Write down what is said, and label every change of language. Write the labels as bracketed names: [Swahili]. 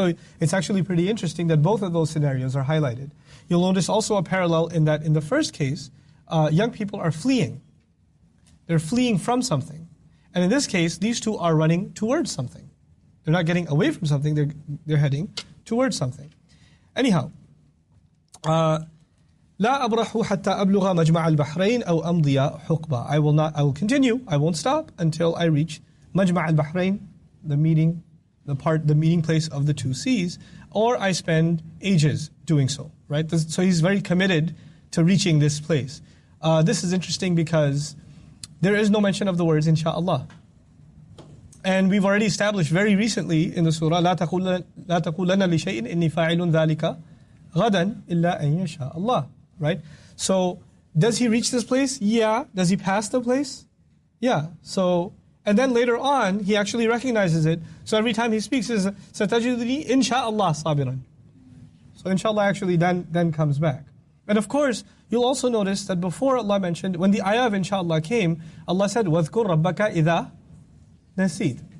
[English] So it's actually pretty interesting that both of those scenarios are highlighted. You'll notice also a parallel in that in the first case, young people are fleeing. They're fleeing from something. And in this case, these two are running towards something. They're not getting away from something, they're heading towards something. [Arabic] Anyhow, لا أبرح حتى أبلغ مجمع البحرين أو أمضي حقبة. [English] I will continue, I won't stop until I reach [Arabic] مجمع البحرين, [English] the meeting place of the two seas, or I spend ages doing so, right? So he's very committed to reaching this place. This is interesting because there is no mention of the words insha'Allah. And we've already established very recently in the surah, [Arabic] لا تقولن لشيء إني فاعل ذلك غدا إلا أن يشاء الله. [English] Right? So, does he reach this place? Yeah. Does he pass the place? Yeah. So, and then later on, he actually recognizes it. So every time he speaks, he says, [Arabic] سَتَجِدُنِي إِنْ شَاءَ اللَّهِ صَابِرًا. [English] So inshallah actually then comes back. And of course, you'll also notice that before Allah mentioned, when the ayah of inshallah came, Allah said, [Arabic] وَاذْكُرْ رَبَّكَ إِذَا نَسِيت.